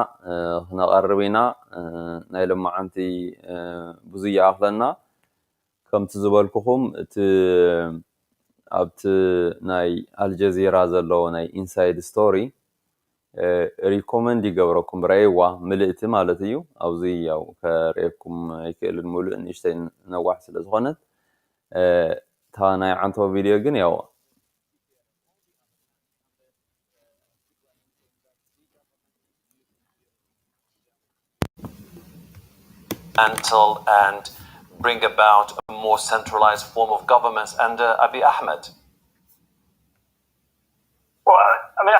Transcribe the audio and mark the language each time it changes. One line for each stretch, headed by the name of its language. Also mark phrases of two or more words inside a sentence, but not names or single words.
Tigrinya: ክነቐርብ ኢና ናይ ሎማዓንቲ ብዙያ ኣኽለና ከምቲ ዝበልኩኹም እቲ ኣብቲ ናይ ኣልጀዚራ ዘለዎ ናይ ኢንሳይድ ስቶሪ ሪኮመንድ ይገብረኩም ረእይዋ ምልእቲ ማለት እዩ ኣብዚ ያው ከርእየኩም ኣይክእልን ሙሉእ ንእሽተይ ነዋሕ ስለ ዝኾነት እታ ናይ ዓንቶ ቪድዮ ግን ያው
English: and bring about a more centralized form of government under Abiy Ahmed? Well, I mean,